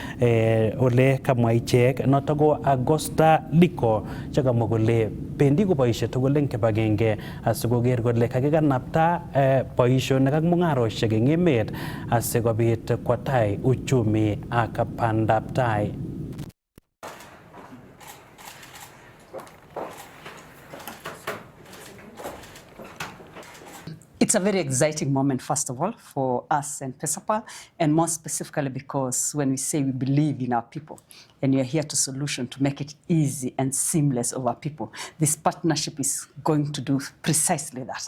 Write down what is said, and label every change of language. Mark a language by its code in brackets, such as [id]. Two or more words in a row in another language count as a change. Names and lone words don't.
[sgc] ole kamwa ichek noto ko Augusta Liko chekamwa kole bendi koboisie tugul eng kibagenge asikoker kole kakikanapta boisionik ak mung'aroshek eng emet asikobit kwo tai uchumi ak bandab tai. [en] It's It's a very exciting moment, first of all, for us and Pesapal, and more specifically because when we say we believe in our people and you're here to solution to make it easy and seamless of our people, this partnership is going to do precisely that.